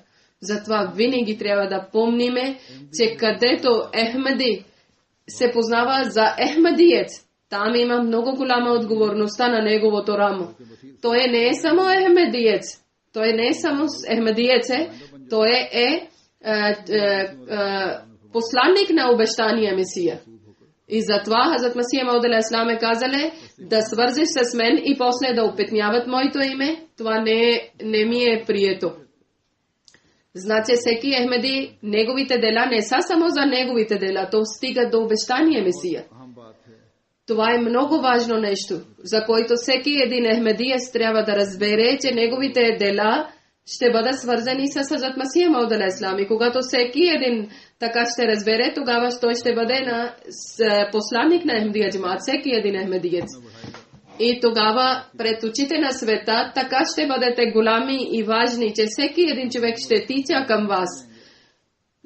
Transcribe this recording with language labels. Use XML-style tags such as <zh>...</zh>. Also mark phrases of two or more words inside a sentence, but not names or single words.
<bg>Затова винаги трябва да помниме, че където Ахмеди се познава за Ахмедиец, там има много голяма отговорността на неговото рамо. Той не е само Ахмедиец. Той не е само Ахмедиец, той е посланник на обещания Месия. И затова Хазрат Масия Мауд</bg> <ar>عليه السلام</ar> <bg>е казали да свързиш с мен и после да опетняват моето име. Това не ми е прието. Значи всеки Ахмеди, неговите дела не са само за неговите дела, то стига до обещания Месия. Това е много важно нещо, за което всеки един Ахмедиец трябва да разбере, че неговите дела ще бъдат свързани с Хазрат Масия Мауд</bg> <ar>عليه السلام.</ar> <bg>И когато всеки един така ще разбере, тогава той ще бъде посланник на Ахмедия джамат, всеки един Ахмедиец. И тогава пред очите на света така ще бъдете голями и важни, че всеки един човек ще тича към вас.</bg>